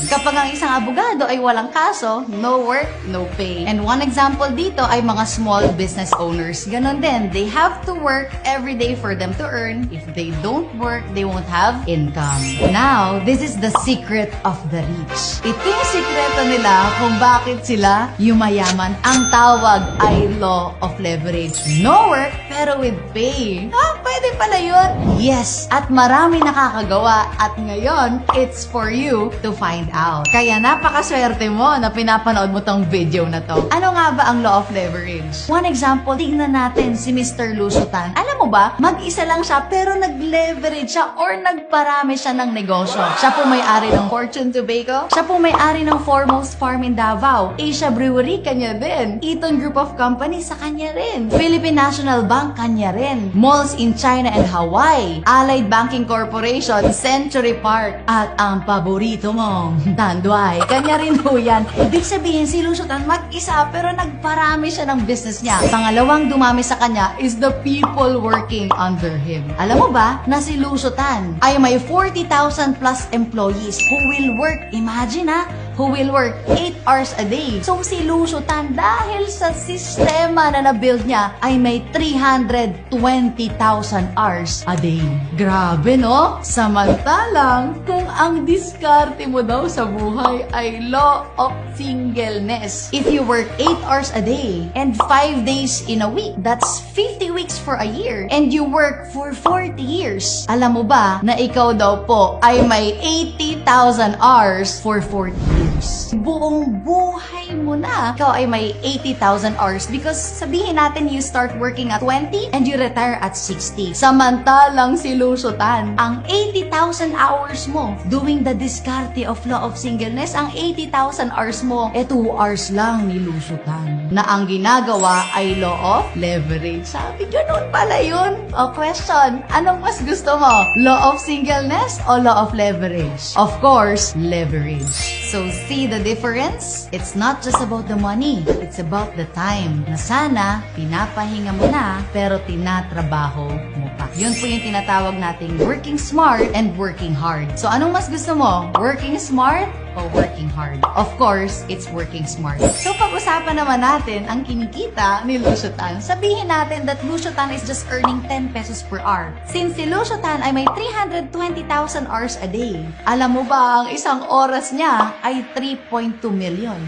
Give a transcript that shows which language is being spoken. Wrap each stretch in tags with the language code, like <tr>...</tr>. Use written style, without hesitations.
<tl>Kapag ang isang abogado ay walang kaso,</tl> <en>no work, no pay. And one example</en> <tl>dito ay mga</tl> <en>small business owners.</en> <tl>Ganon din,</tl> <en>they have to work every day for them to earn. If they don't work, they won't have income. Now, this is the secret of the rich.</en> <tl>Ito yung sikreto nila kung bakit sila yumayaman. Ang tawag ay law of leverage.</tl> <en>No work,</en> <tl>pero</tl> <en>with pay.</en> <tl>Pwede pala yun? Yes, at marami nakakagawa. At ngayon,</tl> <en>it's for you to find out.</en> <tl>Kaya napakaswerte mo na pinapanood mo tong video na to. Ano nga ba ang law of leverage?</tl> <en>One example,</en> <tl>tignan natin si Mr. Lusutan. Alam mo ba, mag-isa lang siya pero nag-leverage siya or nagparami siya ng negosyo. Siya po may-ari ng Fortune Tobacco. Siya po may-ari ng Foremost Farm in Davao. Asia Brewery, kanya din. Eaton Group of Companies, sa kanya rin. Philippine National Bank, kanya rin.</tl> <en>Malls in China and Hawaii. Allied Banking Corporation, Century Park.</en> <tl>At ang paborito mo, Tanduay. Kanya rin po yan. Ibig sabihin, si Lusutan mag-isa pero nagparami siya ng business niya. Pangalawang dumami sa kanya</tl> <en>is the people working under him.</en> <tl>Alam mo ba na si Lusutan ay may</tl> <en>40,000 plus employees who will work, imagine who will work 8 hours a day.</en> <tl>So si Lusutan, dahil sa sistema na na-build niya, ay may 320,000 hours a day. Grabe, no? Samantalang, kung ang diskarte mo daw sa buhay ay law of singleness.</tl> <en>If you work 8 hours a day and 5 days in a week, that's 50 weeks for a year. And you work for 40 years.</en> <tl>Alam mo ba na ikaw daw po ay may</tl> <en>80,000 hours for 40 years?</en> <tl>Buong buhay mo na. Ikaw ay may</tl> <en>80,000 hours because</en> <tl>sabihin natin</tl> <en>you start working at 20 and you retire at 60.</en> <tl>Samantalang si Lusutan, ang 80,000 hours mo doing the diskarte of law of singleness, ang 80,000 hours mo, 2 hours lang ni Lusutan. Na ang ginagawa ay law of leverage. Sabi, ganun pala yun. O question, anong mas gusto mo?</tl> <en>Law of singleness o law of leverage? Of course, leverage. So, see the difference? It's not just about the money. It's about the time</en> <tl>na sana pinapahinga mo na pero tinatrabaho mo pa. Yun po yung tinatawag nating working smart and working hard. So, anong mas gusto mo? Working smart o working hard?</tl> <en>Of course, it's working smart.</en> <tl>So, pag-usapan naman natin ang kinikita ni Lusutan. Sabihin natin</tl> <en>that Lusutan is just earning 10 pesos per hour.</en> <tl>Since si Lusutan ay may 320,000 hours a day, alam mo ba ang isang oras niya ay 3.2 million.</tl>